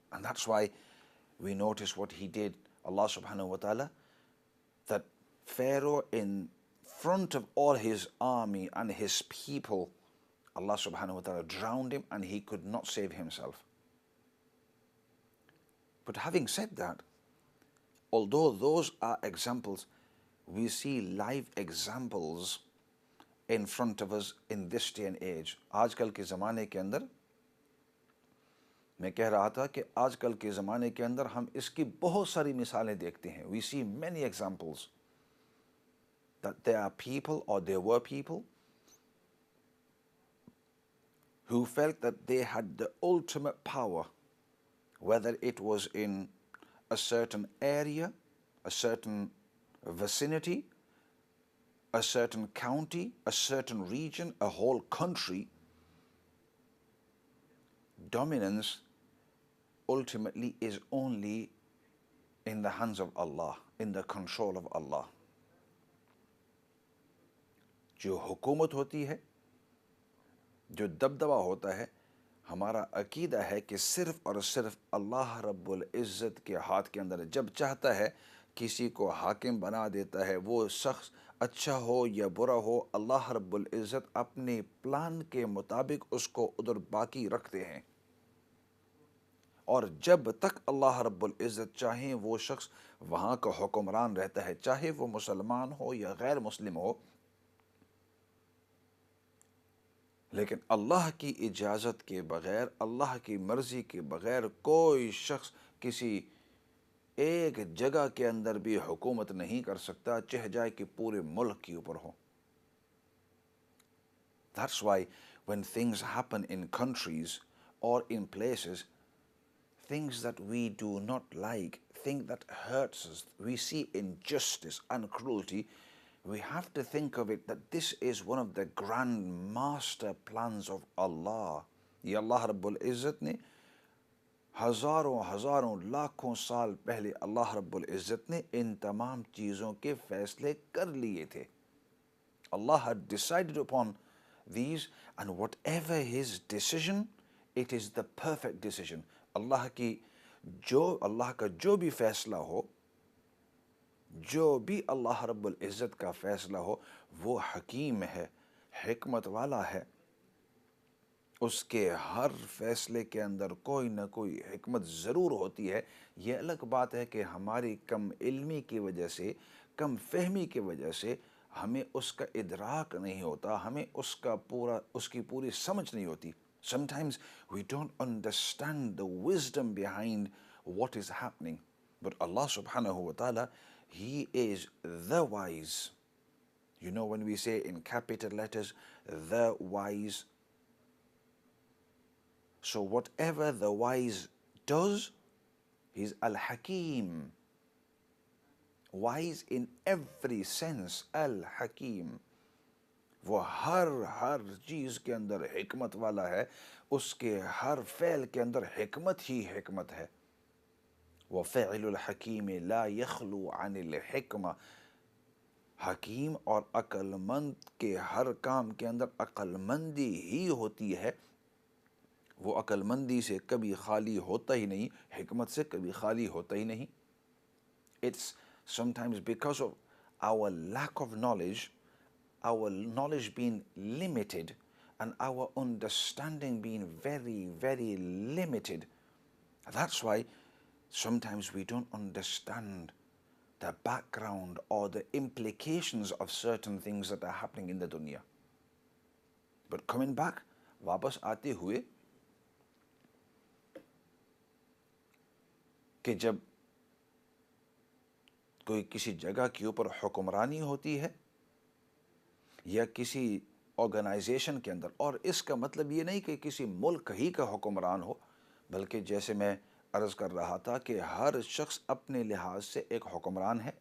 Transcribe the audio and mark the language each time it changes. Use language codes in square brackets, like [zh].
[en] And that's why we notice what he did, Allah subhanahu wa ta'ala, that Pharaoh in front of all his army and his people, Allah subhanahu wa ta'ala drowned him and he could not save himself. But having said that, although those are examples, we see live examples in front of us in this day and age. [hi] आजकल के ज़माने के अंदर, मैं कह रहा था कि आजकल के ज़माने के अंदर हम इसकी बहुत सारी मिसालें देखते हैं. [en] We see many examples that there are people, or there were people, who felt that they had the ultimate power, whether it was in a certain area, a certain vicinity, a certain county, a certain region, a whole country. Dominance ultimately is only in the hands of Allah, in the control of Allah. [hi] जो हुकूमत होती है, जो दबदबा होता है, हमारा अकीदा है कि सिर्फ़ और सिर्फ़ अल्लाह रब्बुल इज़्ज़त के हाथ के अंदर है. जब चाहता है किसी को हाकिम बना देता है, वो शख्स अच्छा हो या बुरा हो, अल्लाह रब्बुल इज़्ज़त अपने प्लान के मुताबिक उसको उधर बाकी रखते हैं. और जब तक अल्लाह रब्बुल इज़्ज़त चाहे वो शख्स वहाँ का हुक्मरान रहता है, चाहे वो मुसलमान हो या गैर मुस्लिम हो. लेकिन अल्लाह की इजाज़त के बग़ैर, अल्लाह की मर्ज़ी के बग़ैर कोई शख्स किसी एक जगह के अंदर भी हुकूमत नहीं कर सकता, चाहे जाए कि पूरे मुल्क के ऊपर हो. [en] That's why when things happen in countries or in places, things that we do not like, things that hurts us, we see injustice and cruelty, we have to think of it that this is one of the grand master plans of Allah. [hi] ये अल्लाह रब्बुल इज़्ज़त ने हज़ारों लाखों साल पहले अल्लाह रब्बुल इज़्ज़त ने इन तमाम चीज़ों के फ़ैसले कर लिए थे. [en] Allah had decided upon these, and whatever his decision, it is the perfect decision. [hi] अल्लाह का जो भी फ़ैसला हो, जो भी अल्लाह रब्बुल इज़्ज़त का फ़ैसला हो, वो हकीम है, हिकमत वाला है. उसके हर फ़ैसले के अंदर कोई ना कोई हिकमत ज़रूर होती है. ये अलग बात है कि हमारी कम इल्मी की वजह से, कम फहमी की वजह से हमें उसका इदराक नहीं होता, हमें उसकी पूरी समझ नहीं होती. [en] Sometimes we don't understand the wisdom behind what is happening. But Allah subhanahu wa ta'ala, He is the wise. You know, when we say in capital letters, the wise. So whatever the wise does. He's Al-Hakim, wise in every sense. [hi] Al-Hakim, वो हर चीज़ के अंदर हिकमत वाला है, उसके हर fail के अंदर हिकमत ही हिकमत है। वो [ar] फ़ेइलुल हकीम ला यखलू अनिल हिकमा, [hi] हकीम और अक्लमंद के हर काम के अंदर अक्लमंदी ही होती है, वो अक्लमंदी से कभी खाली होता ही नहीं, हिकमत से कभी खाली होता ही नहीं। [en] It's sometimes because of our lack of knowledge, our knowledge being limited and our understanding being very, very limited. That's why sometimes we don't understand the background or the implications of certain things that are happening in the dunya. But coming back, [hi] वापस आते हुए कि जब कोई किसी जगह के ऊपर हुक्मरानी होती है या किसी ऑर्गेनाइजेशन के अंदर, और इसका मतलब ये नहीं कि किसी मुल्क ही का हुक्मरान हो, बल्कि जैसे मैं अर्ज़ कर रहा था कि हर शख्स अपने लिहाज से एक हुक्मरान है।